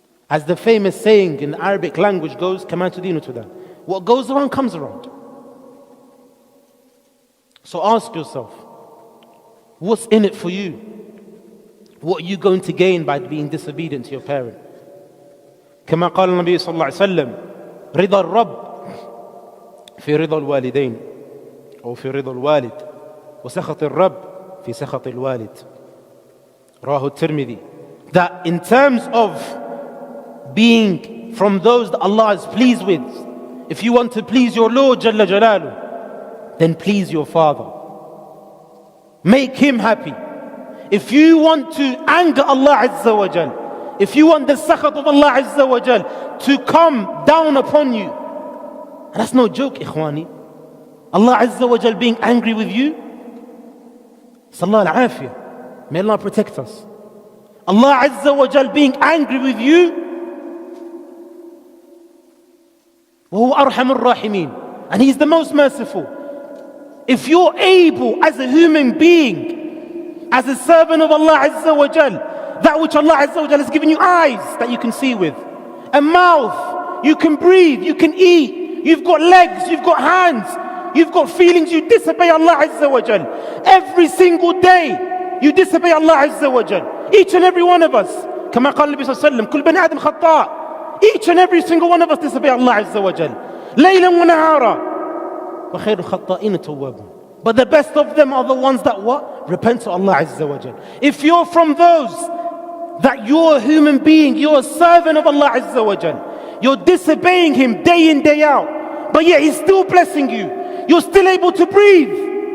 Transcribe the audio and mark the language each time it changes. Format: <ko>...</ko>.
<en>As the famous saying in the Arabic language goes,</en> <ar>"Kama tudinu tudan."</ar> <en>What goes around comes around. So ask yourself, what's in it for you? What are you going to gain by being disobedient to your parent?</en> <ar>كما قال النبي صلى الله عليه وسلم رضا الرب في رضا الوالدين أو في رضا الوالد وسخط الرب في سخط الوالد. رواه الترمذي.</ar> <en>That in terms of being from those that Allah is pleased with, if you want to please your Lord Jalla Jalaluh, then please your father. Make him happy. If you want to anger Allah Azza wa Jal, if you want the sakhat of Allah Azza wa Jal to come down upon you, and that's no joke, ikhwani. Allah Azza wa Jal being angry with you, sallallahu al-afiyah, may Allah protect us. Allah Azza wa Jal being angry with you,</en> <ar>وهو أرحم الراحمين,</ar> <en>and He's the most merciful. If you're able as a human being, as a servant of Allah Azza wa Jal, that which Allah Azza wa Jal has given you eyes that you can see with, a mouth, you can breathe, you can eat, you've got legs, you've got hands, you've got feelings, you disobey Allah Azza wa Jal. Every single day, you disobey Allah Azza wa Jal. Each and every one of us,</en> <ar>كما قال النبي صلى الله عليه وسلم كل بني آدم خطاء.</ar> <en>Each and every single one of us disobey Allah Azza wa Jal.</en> <ar>ليلا ونهارا وخير الخطائين التوابون.</ar> <en>But the best of them are the ones that what? Repent to Allah Azza wa Jal. If you're from those that you're a human being, you're a servant of Allah Azza wa Jal, you're disobeying Him day in, day out, but yet He's still blessing you, you're still able to breathe.</en>